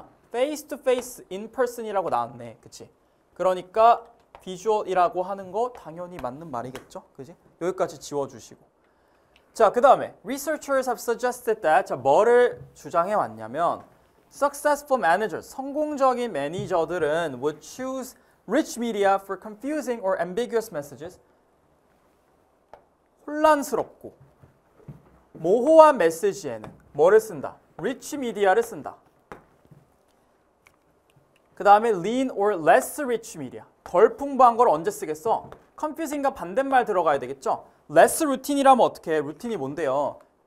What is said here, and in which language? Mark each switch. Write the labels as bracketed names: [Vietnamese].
[English] face to face in person이라고 나왔네. [Korean] 그치? 그러니까 visual이라고 하는 거 당연히 맞는 말이겠죠? 그지? 여기까지 지워주시고. 자, 그 다음에 [English] researchers have suggested that, [Korean] 자, 뭐를 주장해 왔냐면 [English] successful managers, [Korean] 성공적인 매니저들은 [English] would choose rich media for confusing or ambiguous messages. [Korean] 혼란스럽고 모호한 메시지에는 뭐를 쓴다? rich media를 쓴다. 그 다음에 [English] lean or less rich media, [Korean] 덜 풍부한 걸 언제 쓰겠어? confusing과 반대말 들어가야 되겠죠? less routine이라면 어떻게 해? 루틴이 뭔데요?